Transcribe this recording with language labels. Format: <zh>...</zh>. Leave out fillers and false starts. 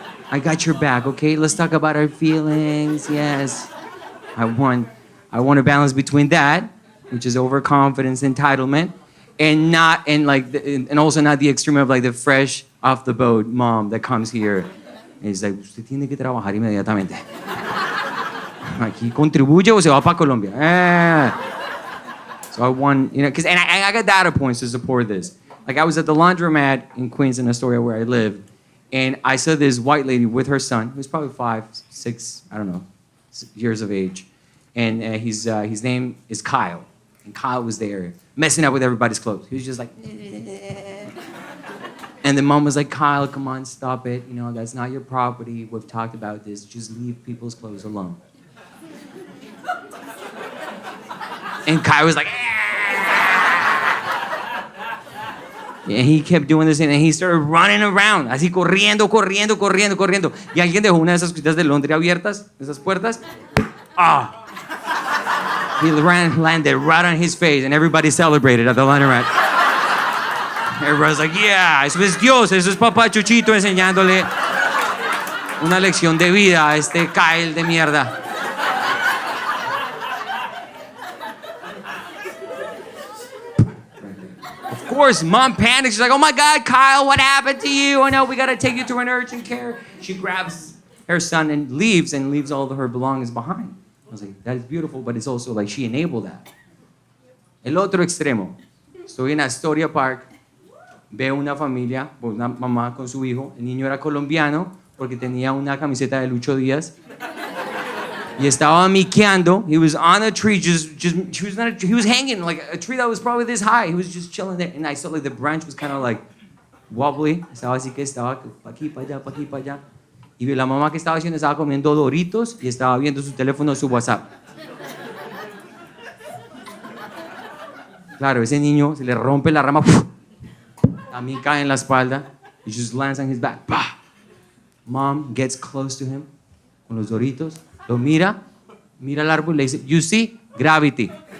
<en>I got your back, okay? Let's talk about our feelings, yes. I want a balance between that, which is overconfidence, entitlement, and also not the extreme of like the fresh off the boat mom that comes here and is like,</en> <es>usted tiene que trabajar inmediatamente. Aquí contribuye o se va para Colombia.</es> <en>So I want, you know, because I got data points to support this. Like I was at the laundromat in Queens, in Astoria, where I live, and I saw this white lady with her son, who's probably 5, 6, I don't know, years of age, and his name is Kyle, and Kyle was there messing up with everybody's clothes. He was just like, and the mom was like, Kyle, come on, stop it. You know, that's not your property. We've talked about this. Just leave people's clothes alone. And Kyle was like, and he kept doing this, and he started running around,</en> <es>así corriendo. Y alguien dejó una de esas cositas de Londres abiertas, esas puertas. Ah.</es> <en>He landed right on his face, and everybody celebrated at the laundromat. Everybody's like, yeah,</en> <es>eso es Dios, eso es Papá Chuchito enseñándole una lección de vida a este Kyle de mierda.</es> <en>Of course, mom panics. She's like, oh my God, Kyle, what happened to you? Oh no, we gotta take you to an urgent care. She grabs her son and leaves all of her belongings behind. I was like, that is beautiful, but it's also like she enabled that.</en> <es>El otro extremo. Estoy en Astoria Park, veo una familia, una mamá con su hijo. El niño era colombiano porque tenía una camiseta de Lucho Díaz. Y estaba miqueando.</es> <en>He was on a tree, he was hanging like a tree that was probably this high. He was just chilling there. And I saw like the branch was kind of like wobbly.</en> <es>Estaba así que estaba pa' aquí, pa' allá. Y la mamá que estaba haciendo estaba comiendo Doritos y estaba viendo su teléfono, su WhatsApp. Claro, ese niño se le rompe la rama, también cae en la espalda.</es> <en>He just lands on his back. Bah! Mom gets close to him</en> <es>con los Doritos, lo mira el árbol y le dice,</es> <en>you see, gravity.</en>